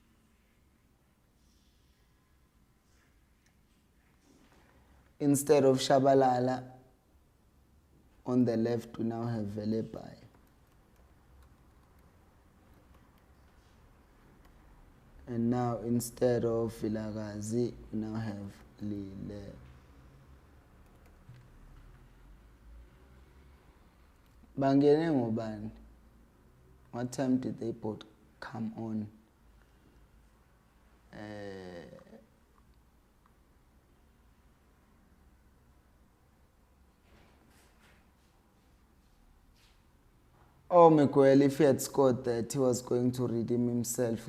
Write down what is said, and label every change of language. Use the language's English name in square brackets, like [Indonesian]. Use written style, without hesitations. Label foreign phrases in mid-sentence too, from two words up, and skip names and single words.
[English] Instead of Shabalala on the left, we now have Velepai. And now instead of Vilakazi, we now have Lile. [Zulu] Bangene ngobani? [English] What time did they both come on? Oh, Miguel, if he had scored that, he was going to redeem himself.